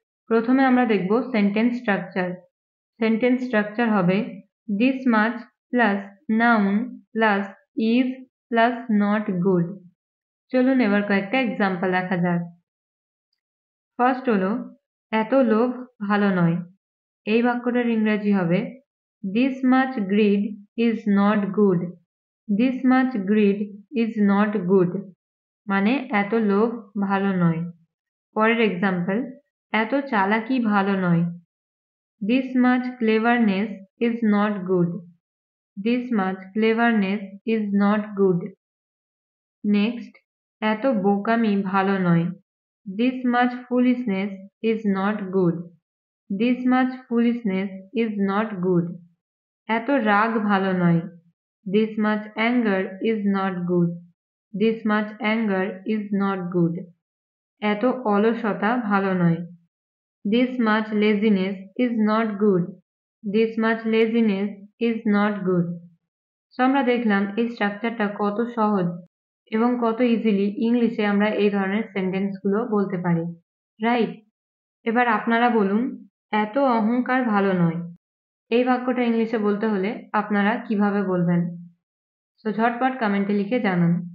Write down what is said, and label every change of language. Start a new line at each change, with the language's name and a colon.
Bangla: প্রথমে আমরা দেখব সেন্টেন্স স্ট্রাকচার। সেন্টেন্স স্ট্রাকচার হবে
English: This much plus noun plus is plus not good.
Bangla: চলুন এবার কয়েকটা এক্সাম্পল দেখা যাক। ফার্স্ট হলো, এত লোভ ভালো নয়। এই বাক্যটার ইংরেজি হবে
English: This much greed is not good. This much greed is not good.
Bangla: মানে এত লোভ ভালো নয়। পরের এক্সাম্পল, এত চালাকি ভালো নয়।
English: This much cleverness is not good. This much cleverness is not good.
Bangla: Next, এত বোকামি ভালো নয়।
English: This much foolishness is not good. This much foolishness is not good.
Bangla: এত রাগ ভালো নয়।
English: This much anger is not good. This much anger is not good.
Bangla: এত অলসতা ভালো নয়।
English: This much laziness is not good. This much laziness is not good. So
Bangla: আমরা দেখলাম এই স্ট্রাকচারটা কত সহজ। এবং কত ইজিলি ইংলিশে আমরা এই ধরনের সেন্টেন্সগুলো বলতে পারি, রাইট? এবার আপনারা বলুন, এত অহংকার ভালো নয়। এই বাক্যটা ইংলিশে বলতে হলে আপনারা কিভাবে বলবেন? সো ঝটপট কমেন্টে লিখে জানান।